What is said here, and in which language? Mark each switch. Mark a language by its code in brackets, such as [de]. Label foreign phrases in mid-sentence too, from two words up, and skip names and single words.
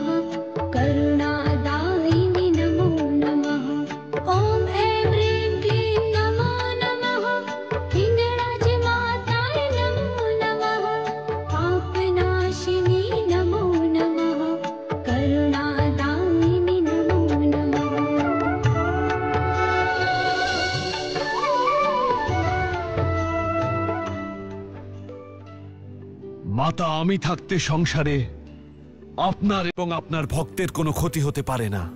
[sa] करुणादायिनी नमो नमः। ॐ ऐं ह्रीं क्लीं नमो नमः। हिङ्गराजमाताय नमो नमः। पापनाशिनी नमो नमः। करुणादायिनी नमो नमः। [bn] মাতা, আমি থাকতে সংসারে আপনার এবং আপনার ভক্তের কোনো ক্ষতি হতে পারে না।